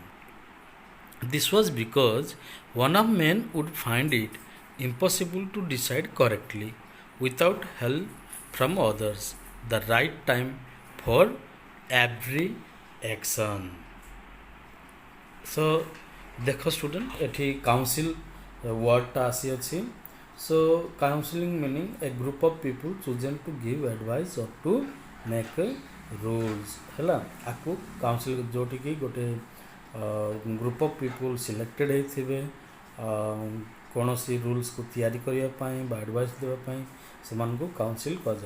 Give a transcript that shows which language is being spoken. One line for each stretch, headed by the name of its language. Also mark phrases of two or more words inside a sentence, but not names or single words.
English: This was because one of men would find it impossible to decide correctly without help from others the right time for every action.
Odia: So ଦେଖ ଷ୍ଟୁଡେଣ୍ଟ ଏଠି କାଉନସିଲ୍ ୱାର୍ଡ଼ଟା ଆସିଅଛି.
English: So counseling meaning a group of people chosen to give advice or to make rules ହେଲା.
Odia: ଆକୁ କାଉନସିଲ୍ ଯେଉଁଠିକି ଗୋଟେ
English: group of people selected
Odia: ହେଇଥିବେ କୌଣସି ରୁଲ୍ସକୁ ତିଆରି କରିବା ପାଇଁ ବା ଆଡ଼ଭାଇସ୍ ଦେବା ପାଇଁ ସେମାନଙ୍କୁ କାଉନସିଲ୍ କୁହାଯାଏ.